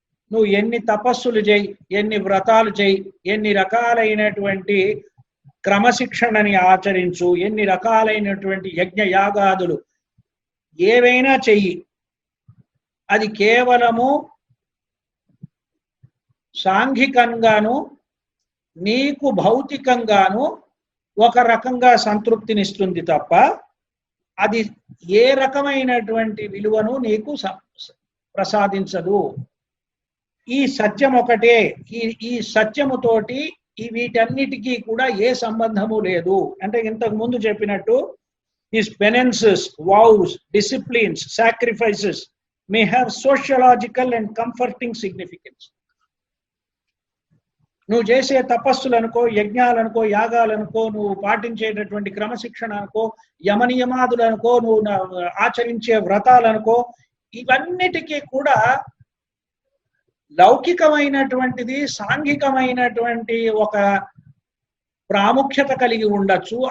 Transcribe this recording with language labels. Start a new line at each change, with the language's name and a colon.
Telugu: నువ్వు ఎన్ని తపస్సులు చేయి, ఎన్ని వ్రతాలు చేయి, ఎన్ని రకాలైనటువంటి క్రమశిక్షణని ఆచరించు, ఎన్ని రకాలైనటువంటి యజ్ఞ యాగాదులు ఏవైనా చెయ్యి, అది కేవలము సాంఘికంగాను నీకు భౌతికంగాను ఒక రకంగా సంతృప్తినిస్తుంది తప్ప, అది ఏ రకమైనటువంటి విలువను నీకు ప్రసాదించదు. ఈ సత్యం ఒకటే. ఈ సత్యముతోటి ఈ వీటన్నిటికీ కూడా ఏ సంబంధము లేదు. అంటే ఇంతకు ముందు చెప్పినట్టు
English: his penances, vows, disciplines, sacrifices may have sociological and comforting significance.
Telugu: నువ్వు చేసే తపస్సులనుకో, యజ్ఞాలనుకో, యాగాలనుకో, నువ్వు పాటించేటటువంటి క్రమశిక్షణ అనుకో, యమనియమాదులనుకో, నువ్వు ఆచరించే వ్రతాలనుకో, ఇవన్నిటికీ కూడా లౌకికమైనటువంటిది, సాంఘికమైనటువంటి ఒక ప్రాముఖ్యత కలిగి ఉండొచ్చు.